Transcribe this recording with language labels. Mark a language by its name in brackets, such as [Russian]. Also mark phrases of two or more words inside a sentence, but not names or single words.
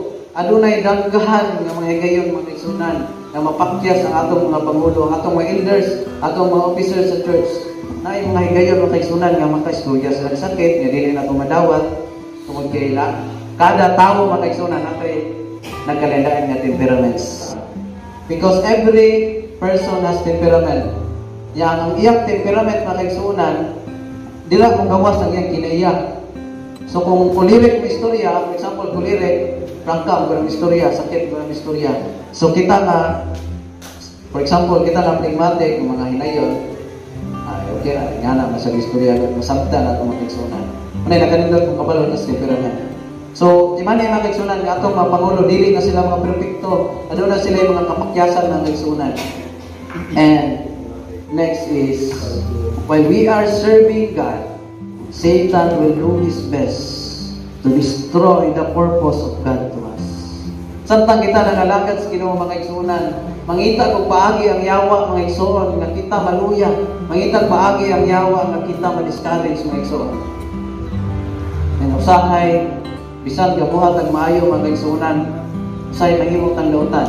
[Cebuano] Adunay danggahan nga mga higayon mga kaigsunan na mapakyas ang atong mga pangulo, atong mga elders, atong mga officers sa church. Na yung mga higayon mga kaigsunan nga makaistorya sila sakit, nga dili na tumadawat tungod kay ila Kada tao mga kaigsunan natay nagkalain-lain nga temperaments. [English] Because every person has temperament. [Cebuano] Yang ang iyang temperament mga kaigsunan, dila kung gawas ang iyang kinaiyak. So kung kulirik mo istorya, [English] for example, [Cebuano] kulirik, prangka mo ng istorya, sakit mo ng istorya. So kita na, [English] for example, [Cebuano] kita na pragmatic, mga hinayon, okay na, nga na, masang istorya, masamta na itong mga kaigsunan. Manay, nakanindot kung kabalo na sa temperament. So, di man yung mga kaigsunan, nga itong mga pangulo, dili na sila mga perfecto, ano na sila yung mga kapakyasan ng kaigsunan. [English] And, next is, while we are serving God, Satan will do his best to destroy the purpose of God to us. [Cebuano] Samtang kita nangalagad sa Ginoo mga kaigsunan, mangita kung paagi ang yawa mga igsoon nga kita maluya, mangita paagi ang yawa nga kita ma-discourage mga igsoon. And usahay, bisan gabuhat ang maayo mga kaigsunan, usahay mahimong tanglutan.